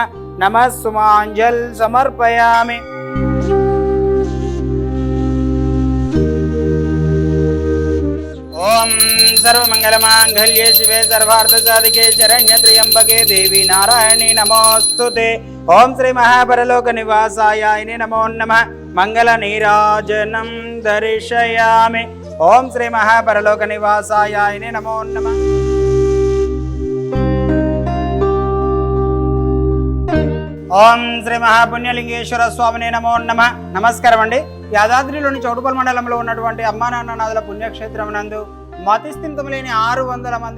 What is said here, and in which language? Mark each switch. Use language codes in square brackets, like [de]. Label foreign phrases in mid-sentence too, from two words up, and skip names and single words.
[sa] नमः सुमाञ्जल समर्पयामि। ओम सर्वमंगलमांगल्ये शिवे सर्वार्थसाधिके शरण्ये त्र्यंबके देवी नारायणी नमोस्तुते। ओम श्री महापरलोक निवासाय नमो नमः। मंगल नीराजनं दर्शयामि। ओम श्री महापरलोक निवासाय नमो नमः। ఓం శ్రీ మహాపుణ్యలింగేశ్వర స్వామినే నమో నమ. [te] నమస్కారం అండి. యాదాద్రిలోని చౌటుపల్లి మండలంలో ఉన్నటువంటి అమ్మా నాన్ననాథుల పుణ్యక్షేత్రం నందు మతిస్థిమితం లేని 600 మంది